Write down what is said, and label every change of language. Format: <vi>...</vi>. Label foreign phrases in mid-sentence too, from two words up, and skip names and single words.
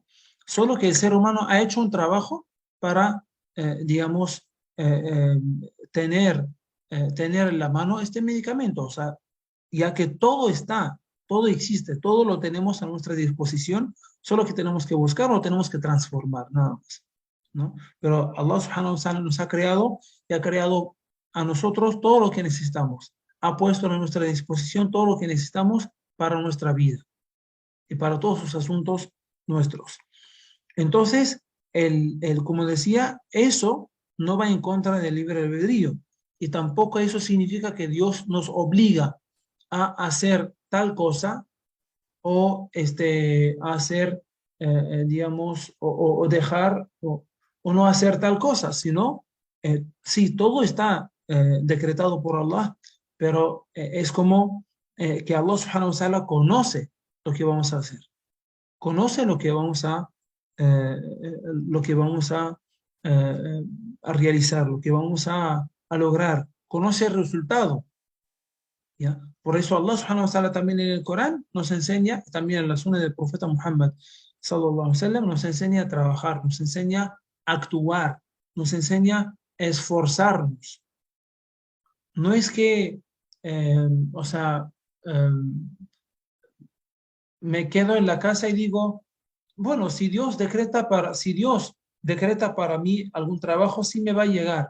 <es>Solo que el ser humano ha hecho un trabajo para, digamos, eh, eh, tener, tener en la mano este medicamento, o sea, ya que todo existe, todo lo tenemos a nuestra disposición, solo que tenemos que buscar o tenemos que transformar, nada más. ¿no? Pero Allah</es> <ar>سبحانه وتعالى</ar> <es>nos ha creado y ha creado a nosotros todo lo que necesitamos. Ha puesto a nuestra disposición todo lo que necesitamos para nuestra vida y para todos sus asuntos nuestros. Entonces, como decía, eso no va en contra del libre albedrío y tampoco eso significa que Dios nos obliga a hacer tal cosa o a hacer, digamos, o dejar o no hacer tal cosa, sino, sí, todo está decretado por Allah, pero es como que Allah</es> <ar>سبحانه وتعالى</ar> <es>conoce lo que vamos a hacer, conoce lo que vamos a realizar, lo que vamos a lograr, conoce el resultado. ¿Ya? Por eso Allah</es> <ar>سبحانه وتعالى</ar> <es>también en el Corán nos enseña, también en la sunna del profeta Muhammad</es> <ar>صلى الله عليه وسلم,</ar> <es>nos enseña a trabajar, nos enseña a actuar, nos enseña a esforzarnos. No es que, o sea, eh, me quedo en la casa y digo, bueno, si Dios decreta para mí algún trabajo, sí me va a llegar.</es>